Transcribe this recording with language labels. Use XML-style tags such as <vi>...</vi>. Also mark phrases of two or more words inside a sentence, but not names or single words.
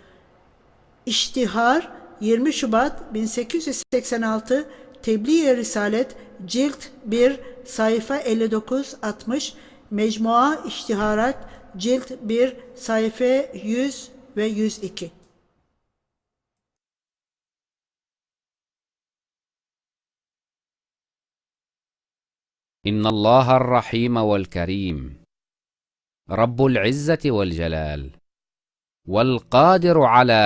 <tr>İştihar 20 Şubat 1886 Tebliğ-i Risalet Cilt 1 sayfa 59-60 Mecmua İştiharat Cilt 1 sayfa 100 ve 102.</tr> <ar>إن الله الرحيم والكريم رب العزة والجلال والقادر على</ar>